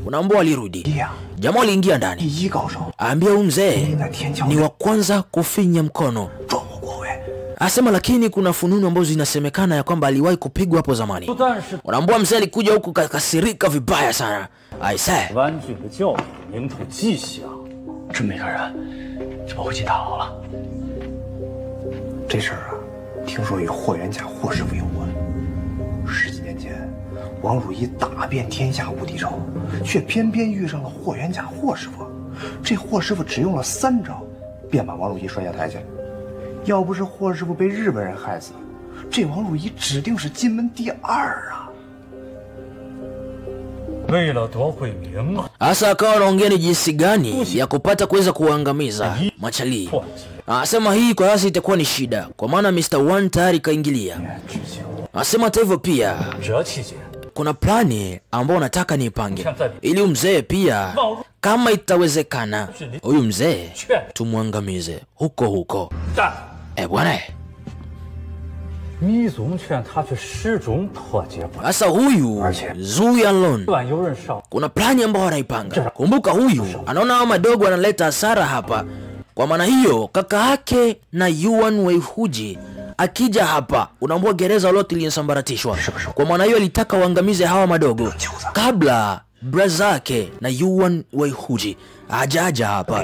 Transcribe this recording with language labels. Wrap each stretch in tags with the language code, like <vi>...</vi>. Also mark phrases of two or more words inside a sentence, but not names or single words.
<sw>Unaambiwa alirudi. Jamali ingia ndani. Ambia huyu mzee ni wa kwanza kufinya mkono. Asema lakini kuna fununu ambazo zinasemekana ya kwamba aliwahi kupigwa hapo zamani. Unaambiwa mzee alikuja huku kasirika vibaya sana. Aisee.</sw> <zh>真没个人，这把回去打好了。这事儿啊，听说与霍元甲霍师傅有关。10几年前，王汝仪打遍天下无敌手，却偏偏遇上了霍元甲霍师傅。这霍师傅只用了3招，便把王汝仪摔下台去。要不是霍师傅被日本人害死，这王汝仪指定是金门第2啊。为了夺回名啊！</zh> <sw>Asa akawa anaongea ni jinsi gani ya kupata kuweza kuangamiza machalii. Asema hii kwa sasa itakuwa ni shida kwa maana Mr. One tayari kaingilia. Asema hata hivyo pia kuna plani ambayo nataka niipange ili mzee pia kama itawezekana huyu mzee tumwangamize huko. Bwana.</sw> <zh>密宗劝他却始终破解不了。</zh> <sw>Sasa huyu Zhu Yanglong kuna plani ambayo anaipanga. Kumbuka huyu anaona hao madogo analeta hasara hapa. Kwa maana hiyo kaka yake na Yuan Weihuji akija hapa unaambua gereza lote linasambaratishwa. Kwa maana hiyo alitaka waangamize hawa madogo kabla braza yake na Yuan Weihuji hajaja hapa.</sw>